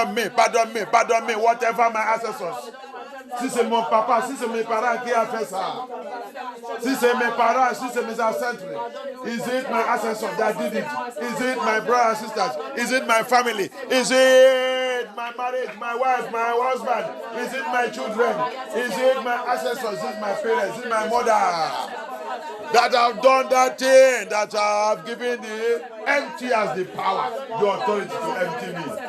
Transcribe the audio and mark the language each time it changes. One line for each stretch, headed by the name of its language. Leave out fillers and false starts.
French: Pardonne me,
English: whatever my ancestors.
French: Si c'est mon papa, si c'est mes parents qui a fait ça, si c'est mes parents, si c'est mes ancêtres,
English: is it my ancestors that did it? Is it my brothers and sisters? Is it my family? Is it my marriage, my wife, my husband? Is it my children? Is it my ancestors? Is it my parents? Is it my mother? That have done that thing, that have given the empty as the power, the authority to empty me.